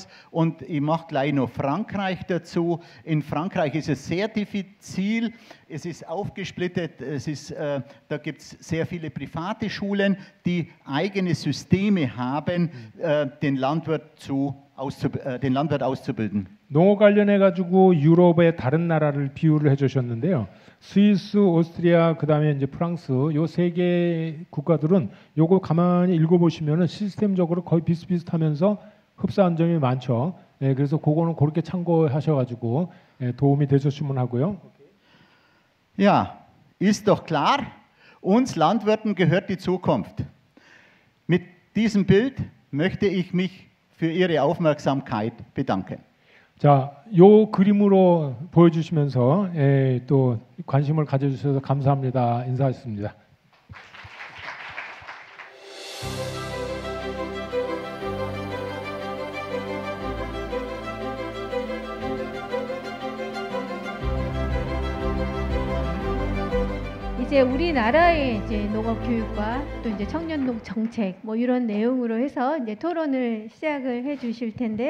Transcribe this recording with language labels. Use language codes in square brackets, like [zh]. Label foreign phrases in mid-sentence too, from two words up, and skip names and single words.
[de] Und ich mache gleich noch Frankreich dazu. In Frankreich ist es sehr diffizil. Es ist aufgesplittet. Da gibt es sehr viele private Schulen, die eigene Systeme haben, den Landwirt auszubilden. [ko] 농업 관련해 가지고 유럽의 다른 나라를 비유를 해주셨는데요. 스위스, 오스트리아, 그다음에 이제 프랑스 요 세 개 국가들은 요거 가만히 읽어보시면은 시스템적으로 거의 비슷비슷하면서 흡사한 점이 많죠. 예, 그래서 그거는 그렇게 참고하셔가지고 도움이 되셨으면 하고요. [de] Ja, ist doch klar. Uns Landwirten gehört die Zukunft. Mit diesem Bild möchte ich mich für Ihre Aufmerksamkeit bedanken. [ko] 자, 요 그림으로 보여주시면서 또 관심을 가져주셔서 감사합니다. 인사하셨습니다. 이제 우리나라의 이제 농업 교육과 또 이제 청년농 정책 뭐 이런 내용으로 해서 이제 토론을 시작을 해 주실 텐데요.